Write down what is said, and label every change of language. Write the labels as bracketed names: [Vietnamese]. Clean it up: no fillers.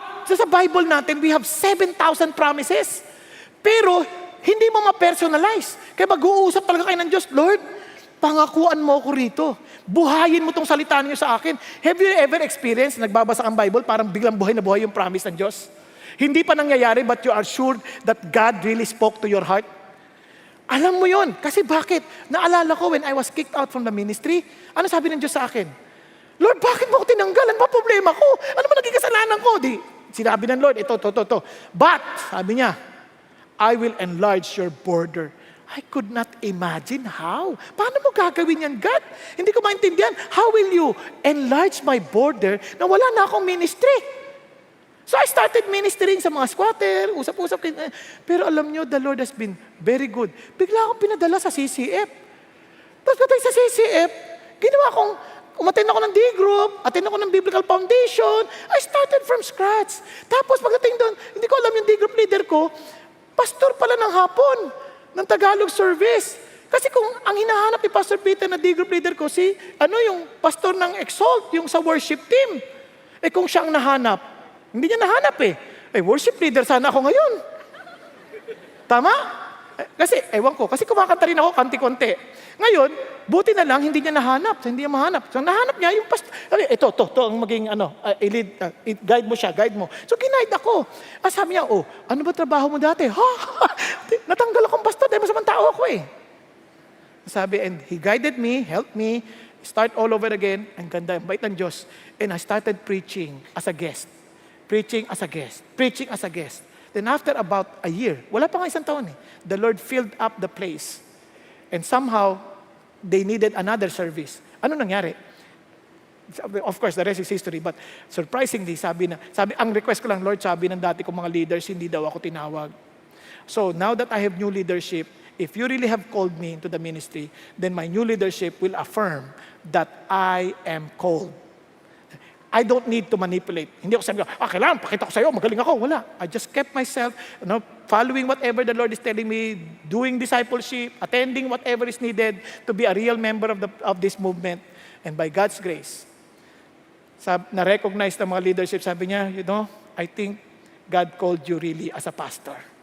[Filipino] Sa Bible natin, [English] we have 7,000 promises. [Filipino] Pero, hindi mo ma-personalize. Kaya mag-uusap talaga kayo ng Diyos, Lord, pangakuan mo ako rito. Buhayin mo tong salita niyo sa akin. [English] Have you ever experienced, [Filipino] nagbabasa kang Bible, parang biglang buhay na buhay yung promise ng Diyos? Hindi pa nangyayari, [English] but you are sure that God really spoke to your heart? [Filipino] Alam mo yon. Kasi bakit? Naalala ko [English] when I was kicked out from the ministry, [Filipino] ano sabi ng Diyos sa akin? Lord, bakit mo ako tinanggal? Ano ba problema ko? Ano ba naging kasalanan ko? Sinabi ng Lord, ito. [English] But, [Filipino] sabi niya, [English] I will enlarge your border. I could not imagine how. [Filipino] Paano mo gagawin yan, God? Hindi ko maintindihan. [English] How will you enlarge my border [Filipino] na wala na akong ministry? [English] So I started ministering [Filipino] sa mga squatter, usap-usap. Pero alam nyo, [English] the Lord has been very good. [Filipino] Bigla akong pinadala sa CCF. Tapos patay sa CCF, ginawa kong umattend ako ng D-group, attend ako ng Biblical Foundation. [English] I started from scratch. [Filipino] Tapos pagdating doon, hindi ko alam yung D-group leader ko, pastor pala ng hapon, ng Tagalog service. Kasi kung ang hinahanap ni Pastor Peter na D-group leader ko, yung pastor ng Exalt, yung sa worship team. Kung siyang nahanap, hindi niya nahanap worship leader sana ako ngayon. Tama? Kasi, ewan ko, kasi kumakanta rin ako kanti-konti. Ngayon, buti na lang, hindi niya nahanap. Hindi niya mahanap. So, nahanap niya yung pastor. Ito ang maging, guide mo siya, guide mo. So, ginaid ako. Sabi niya, ano ba trabaho mo dati? Natanggal akong pastor dahil masamang tao ako Sabi, [English] and he guided me, helped me, start all over again. [Filipino] Ang ganda, ang bait ng Diyos. [English] And I started preaching as a guest. Preaching as a guest. Preaching as a guest. Then after about a year, [Filipino] wala pa nga isang taon [English] the Lord filled up the place. And somehow, they needed another service. [Filipino] Ano nangyari? [English] Of course, the rest is history. But surprisingly, [Filipino] ang request ko lang, Lord, sabi ng dati kong mga leaders, hindi daw ako tinawag. [English] So now that I have new leadership, if you really have called me into the ministry, then my new leadership will affirm that I am called. I don't need to manipulate. [Filipino] Hindi ako sabi, kailangan, pakita ko sa'yo, magaling ako. Wala. [English] I just kept myself, following whatever the Lord is telling me, doing discipleship, attending whatever is needed to be a real member of this movement. And by God's grace, [Filipino] na-recognize ng mga leadership, sabi niya, [English] I think God called you really as a pastor.